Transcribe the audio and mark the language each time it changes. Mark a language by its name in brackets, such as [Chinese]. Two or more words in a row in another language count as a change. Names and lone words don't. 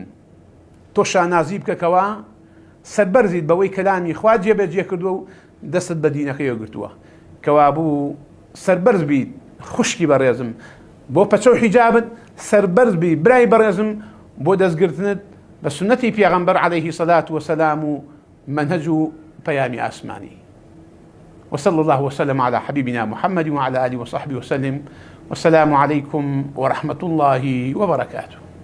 [Central Kurdish] تۆ شانازی بکەکەوە سەربەرزیت بەوەی کەلامی خوا جێبەجێ کردووە و دەستت بە دینەکەی گرتووە. کەوا بوو سەربەرز بیت خوشکی بەڕێزم بۆ پەچە و حیجابت، سەربەرز بی برای بەڕێزم بۆ دەستگرتنت بە سنەتی پێغەمبەر [Arabic] عەلەیهی سەلات وەسەلام [Central Kurdish] و منهج و پەیامی ئاسمانی. [Arabic] وصلى الله وسلم على حبيبنا محمد وعلى آله وصحبه وسلم، والسلام عليكم ورحمة الله وبركاته.